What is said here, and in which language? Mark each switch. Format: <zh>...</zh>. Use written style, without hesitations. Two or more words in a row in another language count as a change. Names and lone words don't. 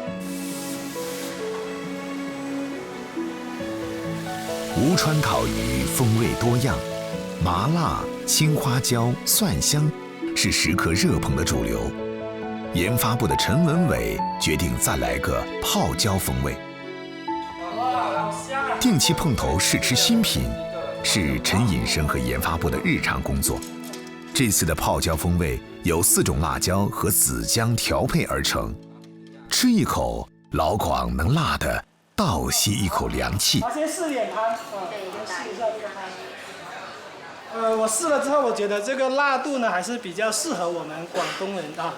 <zh>吳川烤魚風味多樣，麻辣、青花椒、蒜香是食客熱捧的主流。研發部的陳文偉決定再來個泡椒風味。定期碰頭試吃新品，是陳引生和研發部的日常工作。這次的泡椒風味由4種辣椒和紫薑調配而成，吃一口，老廣能辣得倒吸一口凉气。先试点汤，先试一下这个汤。我试了之后，我觉得这个辣度呢还是比较适合我们广东人啊，</zh>